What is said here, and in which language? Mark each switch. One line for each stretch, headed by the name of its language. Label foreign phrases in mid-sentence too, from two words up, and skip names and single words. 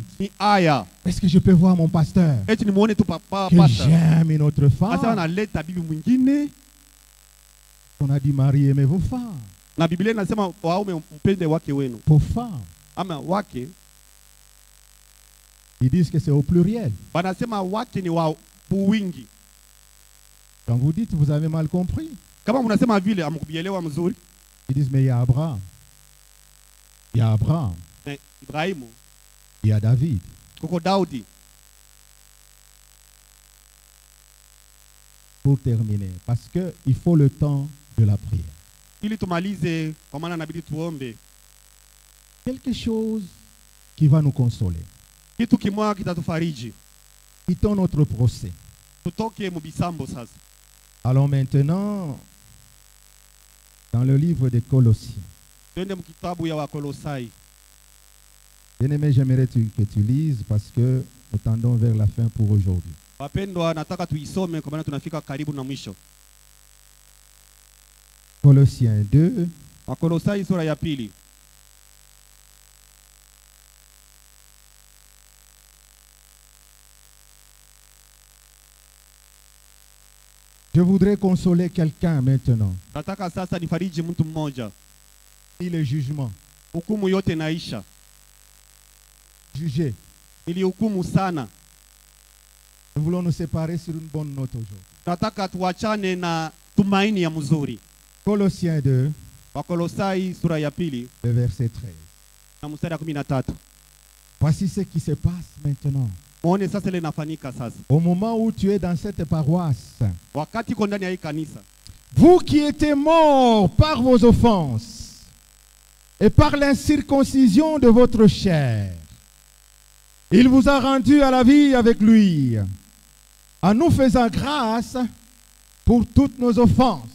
French: Est-ce que je peux voir mon pasteur que j'aime une autre femme? On a dit Marie, aimez vos femmes. Vos femmes. Ils disent que c'est au pluriel.
Swahili: Wanasema wake ni wa wingi.
French: Quand vous dites, vous avez mal compris.
Swahili: Kama mnasema vile amkubielewa mzuri.
French: Ils disent, mais il y a Abraham. Il y a Abraham.
Swahili: Ibrahimu.
French: Il y a David.
Swahili: Kuko Daudi.
French: Pour terminer, parce qu'il faut le temps de la prière.
Swahili: Ili tumalize kwa maana inabidi tuombe.
French: Quelque chose qui va nous consoler.
Swahili: Kitu kimoja kitatufariji.
French: Quittons notre procès.
Swahili: Tutoke mubisambo sasa.
French: Allons maintenant dans le livre des Colossiens.
Swahili: Twende mkitabu ya Wakolosai.
French: Bien-aimé, j'aimerais que tu lises parce que nous tendons vers la fin pour aujourd'hui.
Swahili: Wapendwa, nataka tuisome kwa maana tunafika karibu na mwisho.
French: Colossiens 2.
Swahili: Wakolosai sura ya 2.
French: Je voudrais consoler quelqu'un maintenant.
Swahili: Nataka sasa nifariji mtu mmoja.
French: Et le jugement.
Swahili: Hukumu yote naisha.
French: Juger.
Swahili: Nilihukumu sana.
French: Nous voulons nous séparer sur une bonne note aujourd'hui.
Swahili: Nataka tuachane na tumaini ya mzuri.
French: Colossiens 2.
Swahili: Wakolosai sura ya 2.
French: Le verset 13.
Swahili: Na mstari wa 13.
French: Voici ce qui se passe maintenant.
Swahili: Muone sasa ile inafanyika sasa.
French: Au moment où tu es dans cette paroisse,
Swahili: Wakati uko ndani ya hii kanisa.
French: vous qui étiez morts par vos offenses et par l'incirconcision de votre chair, il vous a rendu à la vie avec lui, en nous faisant grâce pour toutes nos offenses.